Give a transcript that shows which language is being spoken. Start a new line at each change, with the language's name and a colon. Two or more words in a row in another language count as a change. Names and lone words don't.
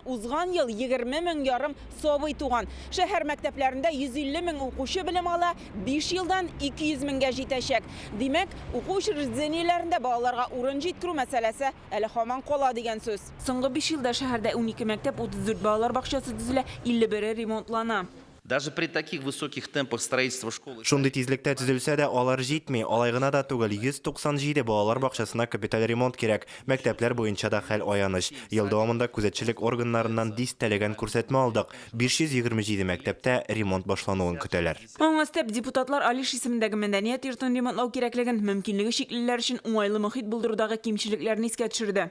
Tatar: Узган ел 20 мең ярым сабый туган. Шәһәр мәктәпләрендә 150 мең укучы белем ала, 5 елдан 200 меңгә җитәчәк. Димәк, уку учреждениеләрендә балаларга урын җиткерү мәсьәләсе әле һаман кала дигән сүз. Соңгы 5 елда шәһәрдә 12 мәктәп, 34 балалар бакчасы төзелә, 51 ремонтлана.
Russian: Даже при таких высоких темпах строительства школы...
Tatar: Шундый тизлектә төзелсә дә алар җитми. Алай гына да түгел, 197 балалар бакчасына капиталь ремонт кирәк. Мәктәпләр буенча да хәл аяныч. Ел дәвамында күзәтчелек органнарыннан дистәләгән күрсәтмә алдык. 527 мәктәптә ремонт башлануын көтәләр. Аңа өстәп депутатлар Алиш исемендәге мәдәният йортын ремонтлау кирәклеген, мөмкинлеге шиклеләр өчен уңайлы мохит булдырудагы кимчелекләрне искә төшерде.